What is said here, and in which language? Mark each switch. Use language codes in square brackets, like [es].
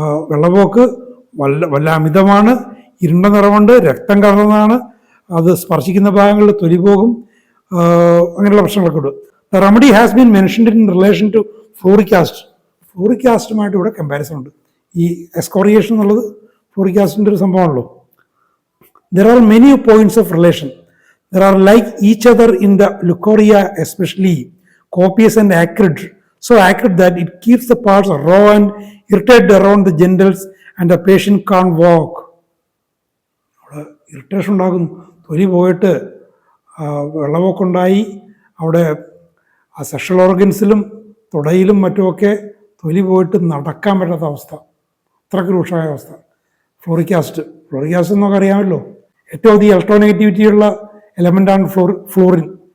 [ml] വെള്ളപ്പോക്ക് വല്ല അമിതമാണ്, ഇരുണ്ട നിറമുണ്ട്, രക്തം കലർന്നതാണ്, അത് സ്പർശിക്കുന്ന ഭാഗങ്ങളിൽ തൊലി പോകും, അങ്ങനെയുള്ള പ്രശ്നങ്ങളൊക്കെ ഉണ്ട്. [en] The remedy has been mentioned in relation to fluoric acid. [ml] Fluoric ആസിഡുമായിട്ട് ഇവിടെ കമ്പാരിസൺ ഉണ്ട്. ഈ എസ്കോറിയേഷൻ എന്നുള്ളത് ഫ്ലൂറിക് ആസിഡിൻ്റെ ഒരു സംഭവമാണല്ലോ. [en] There are many points of relation. There are like each other in the leucorrhea, especially copious and acrid, so acrid that it keeps the parts raw and irritated around the genitals and the patient can't walk. [ml] അവിടെ irritation ഉണ്ടാകും, തൊലി പോയിട്ട് വെള്ളമൊക്കെയുണ്ടായി അവിടെ ആ sexual ഓർഗൻസിലും തുടയിലും മറ്റുമൊക്കെ തൊലി പോയിട്ട് നടക്കാൻ പറ്റാത്ത അവസ്ഥ, അത്രയ്ക്ക് രൂക്ഷമായ അവസ്ഥ. ഫ്ലോറിക് ആസിഡ് എന്നൊക്കെ അറിയാമല്ലോ, ഏറ്റവും അധികം ഇലക്ട്രോനെഗറ്റിവിറ്റിയുള്ള എലമെൻ്റാണ് ഫ്ലോറിൻ.